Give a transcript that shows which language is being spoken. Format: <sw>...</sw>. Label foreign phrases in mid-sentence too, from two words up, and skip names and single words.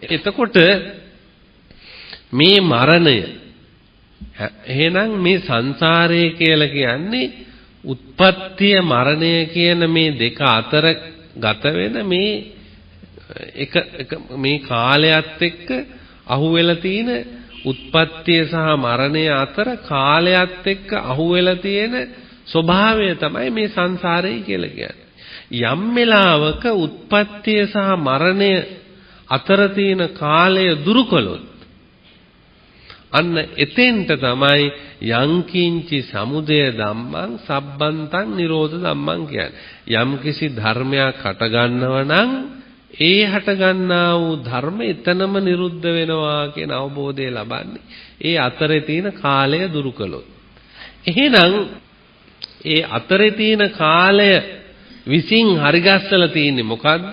<si>එතකොට මේ මරණය එහෙනම් මේ සංසාරය කියලා කියන්නේ උත්පත්තිය මරණය කියන මේ දෙක අතර ගත වෙන මේ එක මේ කාලයත් එක්ක අහුවෙලා තියෙන උත්පත්තිය සහ මරණය අතර කාලයත් එක්ක අහුවෙලා තියෙන ස්වභාවය තමයි මේ සංසාරය කියලා කියන්නේ. යම් වෙලාවක උත්පත්තිය සහ මරණය අතර තියෙන කාලය දුරු කළොත් අන්න එතෙන්ට තමයි</si> <pi>යංකින්චි සමුදය ධම්මං සබ්බන්තං නිරෝධ ධම්මං</pi> <si>කියන්නේ. යම් කිසි ධර්මයක් හට ගන්නව නම් ඒ හට ගන්නා වූ ධර්ම එතනම නිරුද්ධ වෙනවා කියන අවබෝධය ලබන්නේ ඒ අතරේ තියෙන කාලය දුරු කළොත්. එහෙනම් ඒ අතරේ තියෙන කාලය විසින් හරිගස්සලා තියෙන්නේ මොකද්ද?</si>